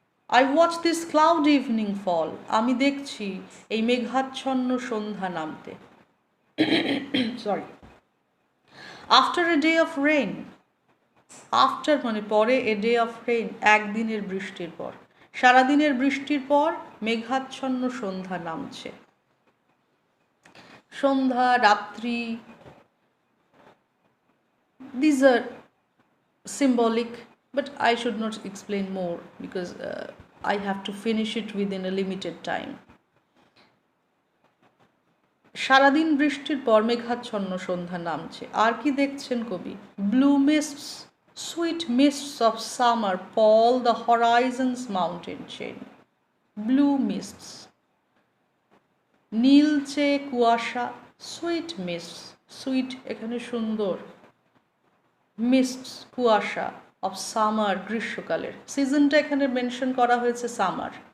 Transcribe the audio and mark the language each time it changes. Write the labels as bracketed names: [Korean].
[English] I watch this cloud evening fall, [Bangla] আমি দেখছি এই মেঘাচ্ছন্ন সন্ধ্যা নামতে। Sorry, [English] after a day of rain, [Bangla] after মানে পরে, [English] a day of rain, [Bangla] একদিনের বৃষ্টির পর, সারাদিনের বৃষ্টির পর মেঘাচ্ছন্ন সন্ধ্যা নামছে। সন্ধ্যা, রাত্রি, [English] these are symbolic, but I should not explain more because I have to finish it within a limited time. [Bangla] সারাদিন বৃষ্টির পর মেঘাচ্ছন্ন সন্ধ্যা নামছে। আর কি দেখছেন কবি? [English] Blue mists, sweet mists of summer pall the horizon's mountain chain. Blue mists, [Bangla] নীলচে কুয়াশা, [English] sweet mists, sweet [Bangla] এখানে সুন্দর, [English] mists [Bangla] কুয়াশা, [English] of summer [Bangla] গ্রীষ্মকালের, সিজনটা এখানে মেনশন করা হয়েছে সামার।